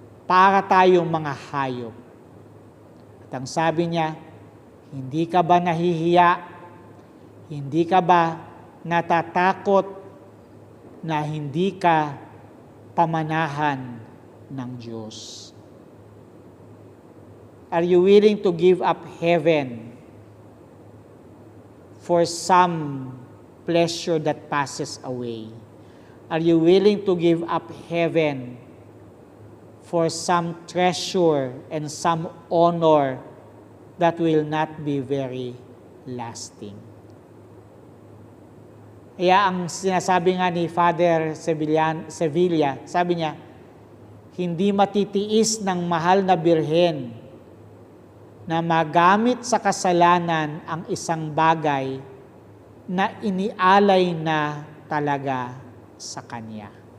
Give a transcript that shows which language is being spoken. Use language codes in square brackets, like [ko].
[tl] Para tayong mga hayop. At ang sabi niya, hindi ka ba nahihiya? Hindi ka ba natatakot na hindi ka pamanahan ng Diyos? [en] Are you willing to give up heaven for some pleasure that passes away? Are you willing to give up heaven for some treasure and some honor that will not be very lasting? [tl] Kaya ang sinasabi nga ni Father Sevilla, sabi niya, hindi matitiis ng mahal na birhen na magamit sa kasalanan ang isang bagay na inialay na talaga sa Kanya.